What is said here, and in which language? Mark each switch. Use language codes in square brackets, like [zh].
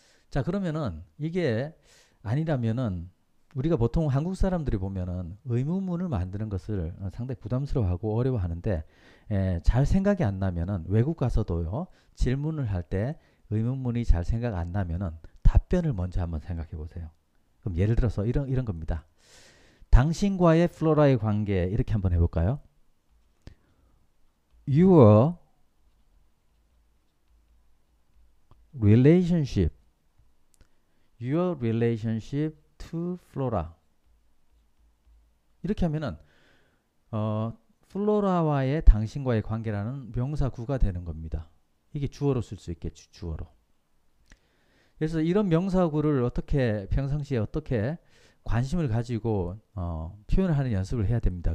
[ko] 자, 그러면은 이게 아니라면은 우리가 보통 한국 사람들이 보면은 의문문을 만드는 것을 상당히 부담스러워하고 어려워하는데 잘 생각이 안 나면은 외국 가서도요 질문을 할 때 의문문이 잘 생각 안 나면은 답변을 먼저 한번 생각해 보세요. 그럼 예를 들어서 이런 겁니다. 당신과의 플로라의 관계 이렇게 한번 해볼까요? [en] Your relationship, your relationship to Flora. [ko] 이렇게 하면은 플로라와의 당신과의 관계라는 명사구가 되는 겁니다. 이게 주어로 쓸 수 있겠죠. 주어로. 그래서 이런 명사구를 어떻게 평상시에 어떻게 관심을 가지고 표현을 하는 연습을 해야 됩니다.